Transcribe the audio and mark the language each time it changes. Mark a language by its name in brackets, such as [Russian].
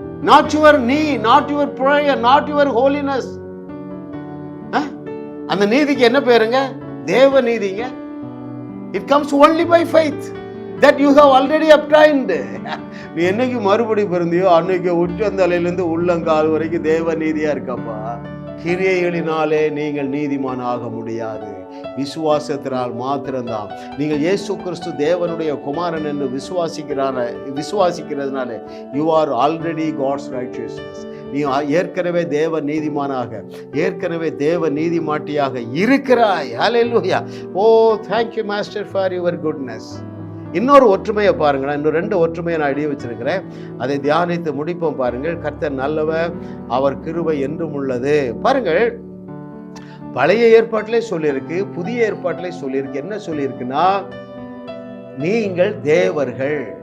[English] Not your knee, not your prayer, not your holiness. [Tamil] அந்த நீதிக்கு என்ன பேருங்க? தேவ நீதிங்க. [English] It comes only by faith that you have already obtained. [Tamil] நீ என்னைக்கு மறுபடி பிறந்தியோ அன்னைக்கு உச்சந்தலையிலிருந்து உள்ளங்கால் வரைக்கும் தேவ நீதியா இருக்கப்பா. கிரியைகளினாலே நீங்கள் நீதிமான் ஆக முடியாது. விசுவாசத்தினால் மாத்திரம்தான். நீங்கள் இயேசு கிறிஸ்து தேவனுடைய குமாரன் என்று விசுவாசிக்கிறதுனால [English] you are already God's righteousness. [Tamil] நீ ஏற்கனவே தேவ நீதிமானாக, ஏற்கனவே தேவ நீதிமாட்டியாக இருக்கிறாய். ஹல்லேலூயா. [English] Oh, thank you master for your goodness. [Tamil] இன்னொரு ஒற்றுமையை பாருங்களேன். இன்னும் 2 ஒற்றுமையை நான் எழுதி வச்சிருக்கிறேன். அதை தியானித்து முடிப்போம். பாருங்கள், கர்த்தர் நல்லவர், அவர் கிருபை என்றும் உள்ளது. பாருங்கள், பழைய ஏற்பாட்டிலே சொல்லியிருக்கு, புதிய ஏற்பாட்டிலே சொல்லியிருக்கு. என்ன சொல்லியிருக்குன்னா, நீங்கள் தேவர்கள்.